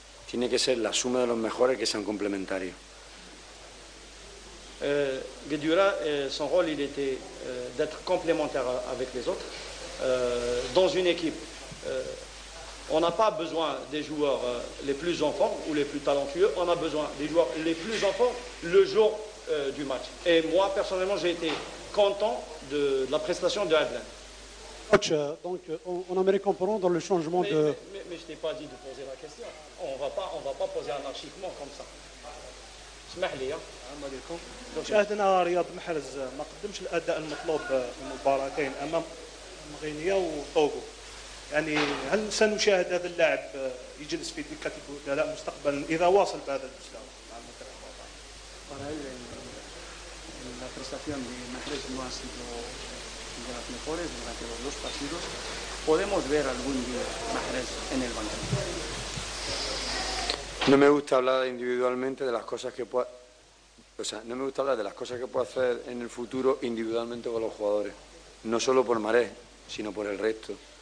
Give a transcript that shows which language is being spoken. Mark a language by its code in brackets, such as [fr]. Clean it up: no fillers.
[es] Tiene que ser la suma de los mejores que sean complementarios. [fr] Guedioura, son rôle, il était d'être complémentaire avec les autres. Dans une équipe, on n'a pas besoin des joueurs les plus enfants ou les plus talentueux, on a besoin des joueurs les plus enfants le jour du match. Et moi, personnellement, j'ai été content de la prestation de Adlan. Coach, donc on aimerait comprendre le changement de... Mais je t'ai pas dit de poser la question. On va pas poser anarchiquement comme ça. [ar] اسمح لي. السلام عليكم. شاهدنا رياض محرز ما قدمش الاداء المطلوب في المباراتين امام مغينيا وطوغو. يعني هل سنشاهد هذا اللاعب يجلس في دكه البدلاء مستقبلا اذا واصل بهذا المستوى مع المنتخب الوطني؟ [es] La prestación de Mahrez no ha sido de las mejores durante los dos partidos. Podemos ver algún día Mahrez en el banquillo. No me gusta hablar individualmente de las cosas que pueda, no me gusta hablar de las cosas que puedo hacer en el futuro individualmente con los jugadores, no solo por Mahrez, sino por el resto.